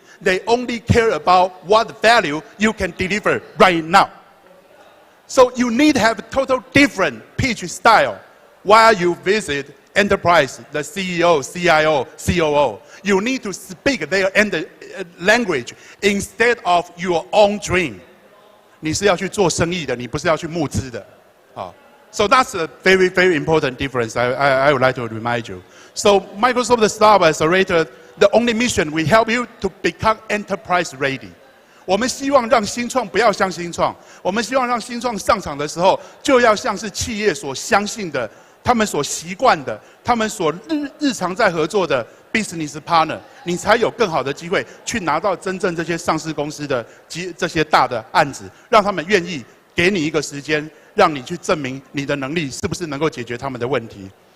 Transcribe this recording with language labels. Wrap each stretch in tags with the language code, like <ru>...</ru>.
<en>They only care about what value you can deliver right now. So you need to have a total different pitch style while you visit enterprise, the CEO, CIO, COO. You need to speak their language instead of your own dream.</en> <zh>你是要去做生意的，你不是要去募资的。</zh> <en>好 ，So that's a very, very important difference. I would like to remind you. So Microsoft Startup Accelerator.The only mission we help you to become enterprise ready.</en> <zh>我们希望让新创不要像新创，我们希望让新创上场的时候，就要像是企业所相信的，他们所习惯的，他们所日常在合作的 business partner， 你才有更好的机会去拿到真正这些上市公司的这些大的案子，让他们愿意给你一个时间，让你去证明你的能力是不是能够解决他们的问题。</zh>